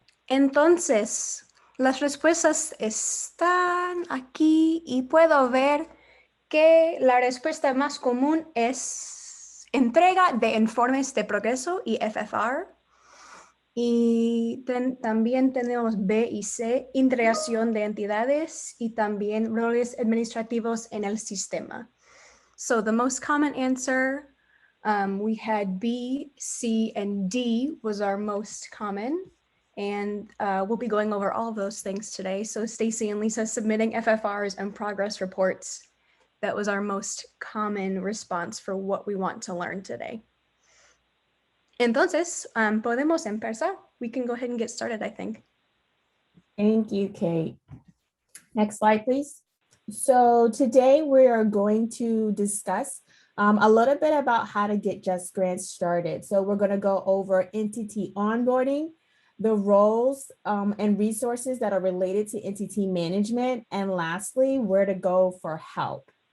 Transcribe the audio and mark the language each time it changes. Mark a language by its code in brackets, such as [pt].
[es] Entonces, las respuestas están aquí y puedo ver que la respuesta más común es entrega de informes de progreso y FFR. Y también tenemos B y C, integración de entidades y también roles administrativos en el sistema. [en] So the most common answer, we had B, C, and D was our most common. And we'll be going over all of those things today. So Stacy and Lisa submitting FFRs and progress reports. That was our most common response for what we want to learn today. [es] Entonces, podemos empezar. [en] We can go ahead and get started, I think. Thank you, Kate. Next slide, please. So today we are going to discuss a little bit about how to get JustGrants started. So we're going to go over entity onboarding, the roles and resources that are related to entity management, and lastly, where to go for help.